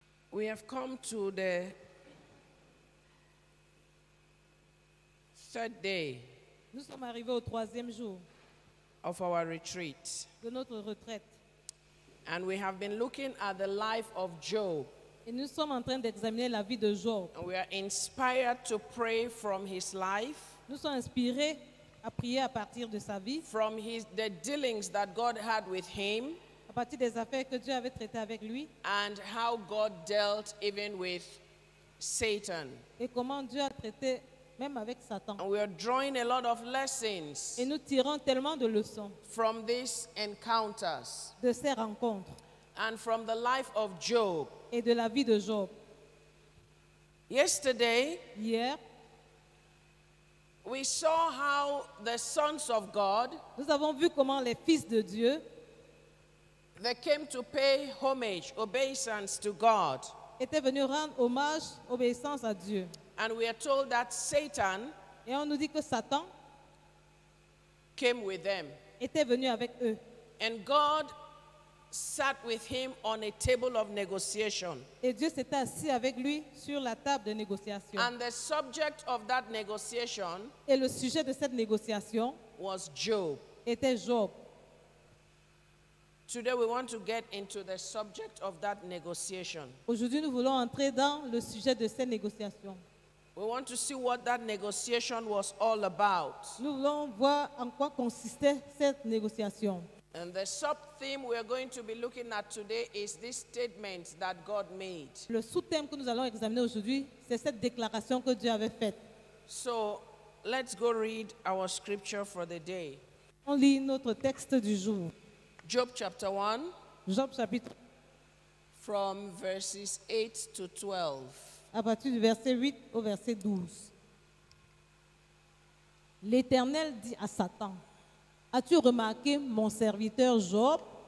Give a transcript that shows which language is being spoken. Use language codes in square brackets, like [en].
[en] We have come to the third day [fr] Nous sommes arrivés au 3e jour [en] of our retreat, [fr] de notre retraite. [en] and we have been looking at the life of Job, [fr] Et nous sommes en train d'examiner la vie de Job. [en] and we are inspired to pray from his life, [fr] Nous sommes inspirés à prier à partir de sa vie, [en] from the dealings that God had with him, [fr] à partir des affaires que Dieu avait traitées avec lui [en] and how God dealt even with Satan. [fr] et comment Dieu a traité même avec Satan. [en] And we are drawing a lot of lessons [fr] Et nous tirons tellement de leçons [en] from these encounters [fr] de ces rencontres [en] and from the life of Job. [fr] et de la vie de Job. [en] Yesterday, [fr] Hier, [en] we saw how the sons of God, [fr] nous avons vu comment les fils de Dieu [en] they came to pay homage, obeisance to God. [fr] étaient venus rendre hommage, obéissance à Dieu. [en] And we are told that Satan [fr] Et on nous dit que Satan [en] came with them. [fr] était venu avec eux. [en] And God sat with him on a table of negotiation. [fr] Et Dieu s'était assis avec lui sur la table de négociation. [en] And the subject of that negotiation [fr] Et le sujet de cette négociation [en] was Job. [fr] était Job. [en] Today we want to get into the subject of that negotiation. [fr] Aujourd'hui, nous voulons entrer dans le sujet de cette négociation. [en] We want to see what that negotiation was all about. [fr] Nous voulons voir en quoi consistait cette négociation. [en] And the sub-theme we are going to be looking at today is this statement that God made. [fr] Le sous-thème que nous allons examiner aujourd'hui, c'est cette déclaration que Dieu avait faite. [en] So let's go read our scripture for the day. [fr] On lit notre texte du jour. [en] Job chapter 1 [fr] Job chapitre [en] from verses 8 to 12. [fr] à partir du verset 8 au verset 12. L'Éternel dit à Satan, as-tu remarqué mon serviteur Job?